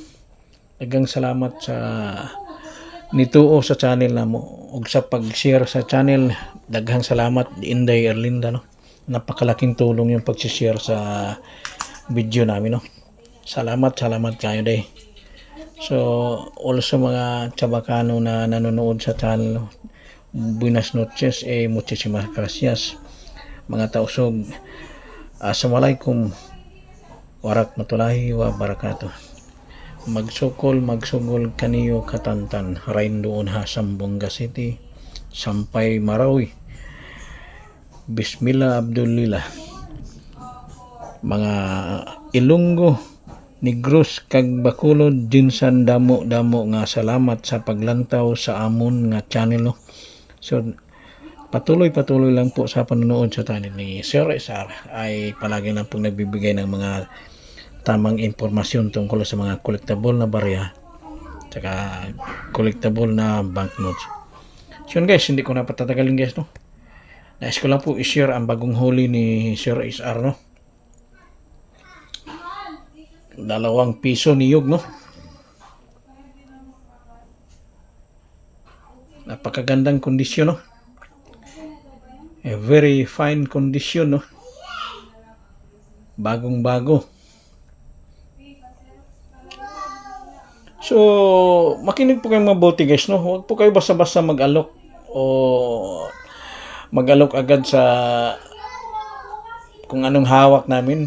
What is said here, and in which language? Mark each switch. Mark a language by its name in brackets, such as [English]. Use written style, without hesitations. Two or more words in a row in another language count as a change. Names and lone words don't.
[Cebuano] Daghang salamat sa nituo sa channel na mo ug sa pag-share sa channel. Daghang salamat [Filipino] Inday Erlinda, no. Napakalaking tulong yung pag-share sa video namin, no. Salamat kayo day. So also mga Chabacano na nanonood sa channel, no? [Spanish] Buenas noches, muchísimas gracias mga tausog. [Arabic] السلام عليكم ورحمة الله وبركاته. [Tausug] Magsugol kaniyo katantan rain doon ha Sambonga City sampay Marawi. [Arabic] بسم الله عبد الله. [Hiligaynon] Mga Ilonggo, Negros kag Bacolod, jinsan damo nga salamat sa paglantaw sa amon nga channel, no? [Filipino] So patuloy lang po sa panonood sa channel ni Sir Esar. Ay palagi lang pong nagbibigay ng mga tamang impormasyon tungkol sa mga collectible na barya saka collectible na banknotes. So yun guys, hindi ko na patatagalin guys, no. Nais ko lang po i-share ang bagong huli ni Sir Esar, no. 2 piso niyog, no. Napakagandang kondisyon, no. [English] A very fine condition, no. [Filipino] Bagong bago. So makinig po kayong mabuti guys, no. Huwag po kayo basta-basta mag-alok o mag-alok agad sa kung anong hawak namin.